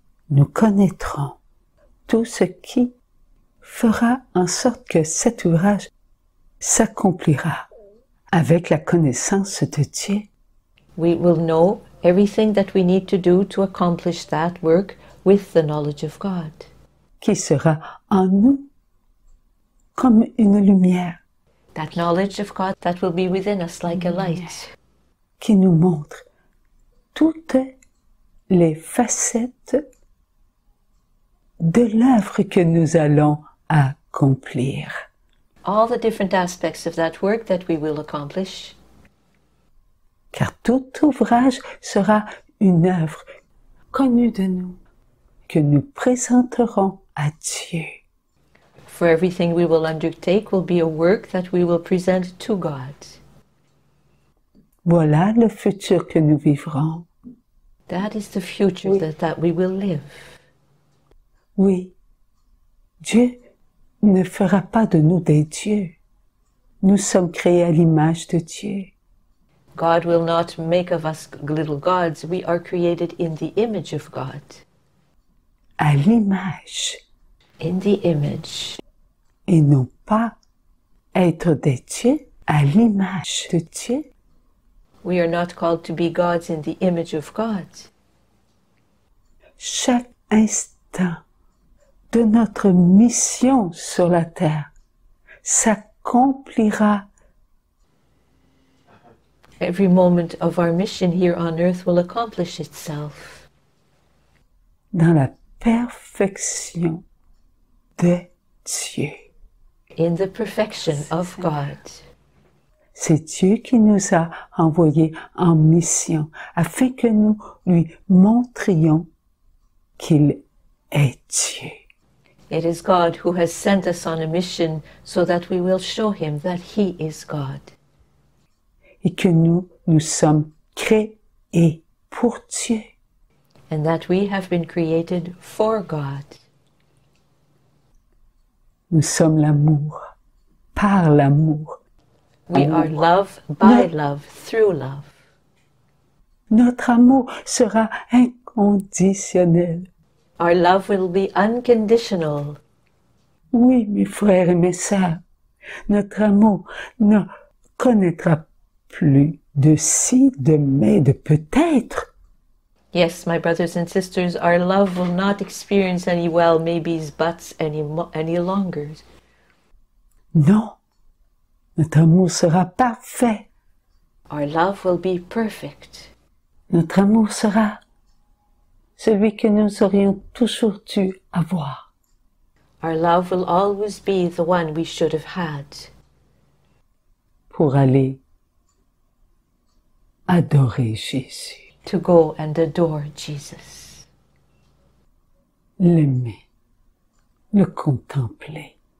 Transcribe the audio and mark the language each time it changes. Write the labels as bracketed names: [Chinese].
[French] nous connaîtrons tout ce qui fera en sorte que cet ouvrage s'accomplira avec la connaissance de Dieu. [English] we will know everything that we need to do to accomplish that work with the knowledge of God, [French] Qui sera en nous comme une lumière [English] that knowledge of God that will be within us like a light, [French] qui nous montre toutes les facettes de l'œuvre que nous allons accomplir. [English] all the different aspects of that work that we will accomplish, [French] Car tout ouvrage sera une œuvre connue de nous, que nous présenterons à Dieu. [English] for everything we will undertake will be a work that we will present to God. [French] Voilà le futur que nous vivrons. [English] That is the future [French] Oui. [English] that we will live. [French] Oui, Dieu ne fera pas de nous des dieux. Nous sommes créés à l'image de Dieu. [English] God will not make of us little gods. We are created in the image of God. [French] À l'image, [English] In the image. [French] et non pas être des dieux à l'image de Dieu. [English] We are not called to be gods in the image of God. [French] Chaque instant de notre mission sur la terre s'accomplira [English] Every moment of our mission here on earth will accomplish itself [French] dans la perfection de Dieu. [English] in the perfection of God. [French] C'est Dieu qui nous a envoyés en mission afin que nous lui montrions qu'il est Dieu. [English] It is God who has sent us on a mission so that we will show Him that He is God. [French] Et que nous sommes créés pour Dieu. [English] And that we have been created for God. [French] Nous sommes l'amour, par l'amour. [English] We are love by love, through love. [French] Notre amour sera inconditionnel. [English] Our love will be unconditional. [French] Oui, mes frères et mes sœurs, notre amour ne connaîtra plus de si, de mais, de peut-être. [English] Yes, my brothers and sisters, our love will not experience any well, maybes, buts any longer. [French] Non, notre amour sera parfait. [English] Our love will be perfect. [French] Notre amour sera celui que nous aurions toujours dû avoir. [English] Our love will always be the one we should have had. [French] Pour aller adorer Jésus. [English] To go and adore Jesus. [French] L'aimer, le contempler.